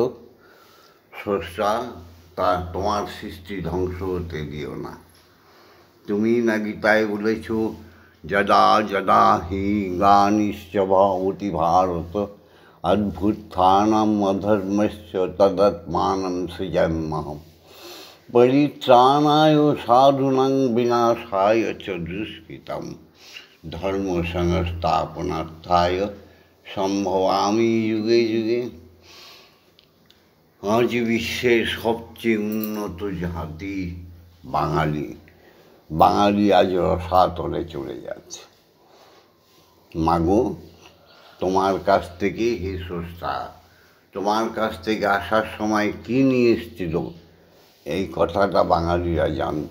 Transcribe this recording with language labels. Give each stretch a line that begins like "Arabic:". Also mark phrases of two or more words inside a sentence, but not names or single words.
Bangla: স্রষ্টা, তা তোমার সৃষ্টি ধ্বংস হতে দিও না। তুমি না গীতায় বলেছ,
Sanskrit: যদা যদা হি গ্লানিশ্চ ভবতি ভারত অভ্যুত্থানম অধর্মস্য তদাত্মানম সৃজাম্যহম পরিত্রাণায় সাধূনাং বিনাশায় চ দুষ্কৃতম ধর্ম সংস্থাপনার্থায় সম্ভবামি যুগে যুগে।
Bangla: আজ বিশ্বের সবচেয়ে উন্নত জাতি বাঙালি। বাঙালি আজ রসাতলে চলে যাচ্ছে। মাগো, তোমার কাছ থেকে, হে স্রষ্টা, তোমার কাছ থেকে আসার সময় কী নিয়ে এসেছিল এই কথাটা বাঙালিরা জানত।